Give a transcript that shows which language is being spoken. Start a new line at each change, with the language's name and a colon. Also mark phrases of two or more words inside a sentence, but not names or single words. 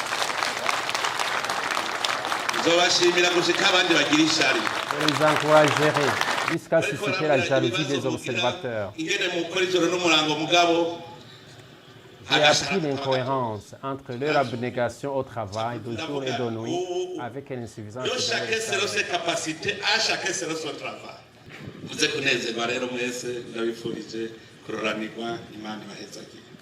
French: Je les encouragerai jusqu'à susciter la jalousie des observateurs. J'ai appris l'incohérence entre leur abnégation au travail de jour et de nuit avec l'insuffisance de leur
Rundi: muze kunezerwa rero mwese ndabifurije kuroranirwa imana ibahezagire.